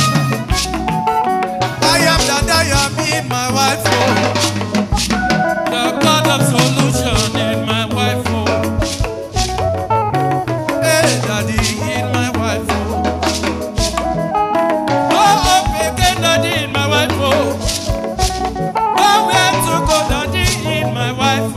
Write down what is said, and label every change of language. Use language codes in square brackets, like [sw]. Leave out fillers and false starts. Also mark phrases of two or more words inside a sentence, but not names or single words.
[en] I am that I am. Heal my wife. Oh. The God of solution in my wife. Oh. Hey, Daddy, heal my wife. Oh. Oh, oh, again, Daddy, in my wife. Oh. Oh, where to go, Daddy, in my wife.